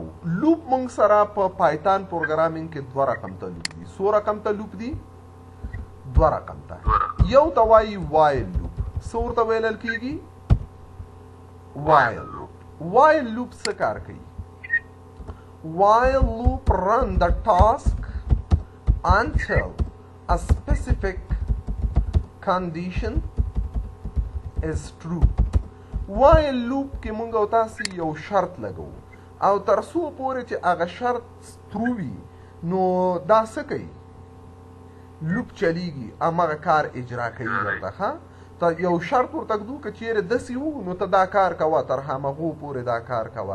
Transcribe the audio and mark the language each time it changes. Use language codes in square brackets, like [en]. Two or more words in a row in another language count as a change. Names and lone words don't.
[ps] لوپ موږ سره په پایتان پروګرامینګ کې 2 رقم ته لوپ دي. څو رقم ته لوپ دي؟ 2 رقم ته. یو ته وایي وایل لوپ. څه ورته ویلل کېږي؟ وایل لوپ. وایل لوپ څه کار کوي؟ وایل لوپ [en] run the task until a specific condition is true. [ps] وایل لوپ کې موږ او تاسې یو شرط لګوو او تر څو پورې چې هغه شرط ترو وي نو دا څه کوي؟ لوپ چلیږي، همغه کار اجرا کوي ورته. ښه، ته یو شرط ورته ږدو که چیرې داسې وو نو ته دا کار کوه، تر همغو پورې دا کار کوه.